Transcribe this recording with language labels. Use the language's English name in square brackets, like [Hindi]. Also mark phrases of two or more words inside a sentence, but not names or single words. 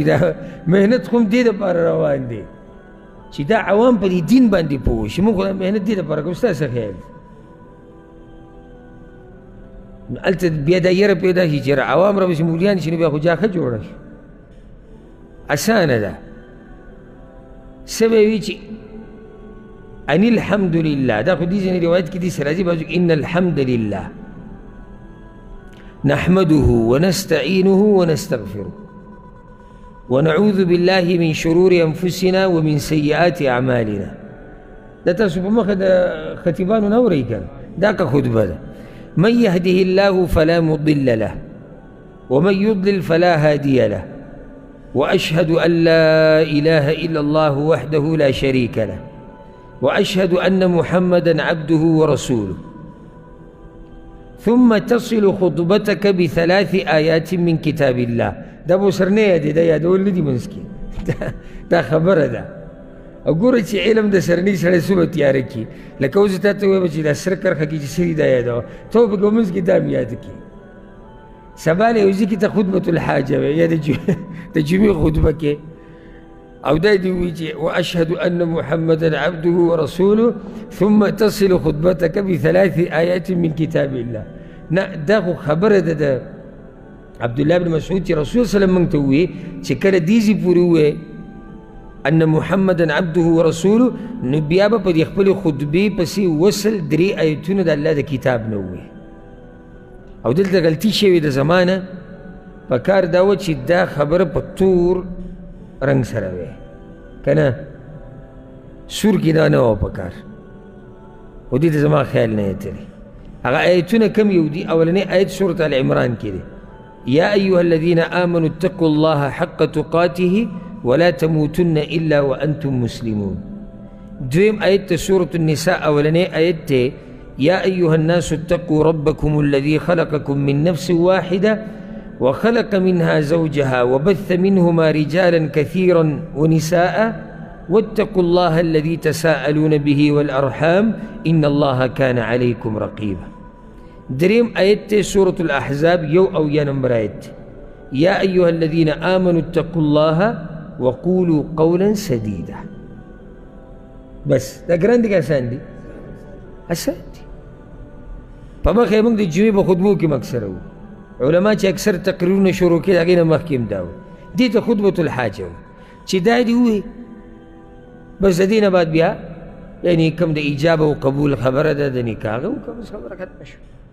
[Pashto] دا محنت خو هم دې دپاره روان دی چې دا عوام په دې دین باندې پوه شي. موږ خو دا محنت دې دپاره کوو. ستا څه خیال دی؟ نو هلته بیا دا یره پیدا شي چې عوام راپسې مولیان شي، نو بیا خو جاښه جوړه شي. اسانه ده. څه به وي چې [Arabic] ان الحمد لله، [Pashto] دا خو دې ځینې روایت کې داسې راځي بعضو [Arabic] ان الحمد لله نحمده ونستعينه ونستغفره ونعوذ بالله من شرور أنفسنا ومن سيئات أعمالنا. [Pashto] دا تاسو په مخه د خطیبانو نه اورئ که دا که خطبه ده. [Arabic] من يهده الله فلا مضل له ومن يضلل فلا هادي له وأشهد أن لا إله إلا الله وحده لا شريك له وأشهد أن محمدا عبده ورسوله. ثم تصل خطبتك بثلاث آيات من كتاب الله. [Pashto] دا به ورسره دی، دا یادول نه دي منځ کې. دا خبره ده. او ګوره چې علم د سرني سړی څومره تیاره کړي. لکه اوس تا ته ووایم چې دا سره کرښه کې چې سري دا یادوه، ته به په منځ کې دا هم یاده کړي. سبا له یو ځای کې ته [Arabic] خطبة الحاجه [Pashto] وی یا د جمعې خطبه کې، او دا دې وایي چې [Arabic] واشهد ان محمدا عبده ورسوله ثم تصل خطبتك بثلاث آيات من كتاب الله. [Pashto] نه دا خو خبره ده د عبدالله بن مسعود چې رسول [Arabic] صلی الله علیه وسلم [Pashto] موږ ته ووایي چې کله دې ځای پورې ووایي [Arabic] ان محمدا عبده ورسوله، [Pashto] نو بیا به په دې خپلې خطبې پسې وصل 3 آیتونه د الله د کتاب نه ووایي. او دلته غلطي شوې د زمانه په کار دا وه چې دا خبره په تور رنګ سره وی که نه، سور کې دا نه وه په کار. خو دې ته زما خیال نه یتلی. هغه آیتونه کم یو دي؟ اولنی آیت سورة العمران کې دی، [Arabic] یا ایها الذین آمنوا اتقوا الله حق تقاته ولا تموتن الا وانتم مسلمون. [Pashto] دویم آیت سورة النساء اولنی آیت ته [Arabic] یا ایها الناس اتقوا ربکم الذی خلقکم من نفس واحده وخلق منها زوجها وبث منهما رجالا كثيرا ونساء واتقوا الله الذي تساءلون به والأرحام إن الله كان عليكم رقيبا. [Pashto] دريم آيات سورة الأحزاب يو أو يا نمبر آيات [Arabic] يا أيها الذين آمنوا اتقوا الله وقولوا قولا سديدا. [Pashto] بس دا ګران دي که آسان دي؟ آسان دي. په مخ یې موږ د جمعې په خطبو کې اکثره وو، علما چې اکثر تقریرونه شروع کړي هغې نه مخکې هم دا وو، دې ته [Arabic] خطبة الحاجه [Pashto] وو چې دا دې ووایي بس د دې نه بعد بیا یعنې کوم د ایجاب او قبول خبره ده د نکاح هغه وکړه، بس خبره ختمه شوه.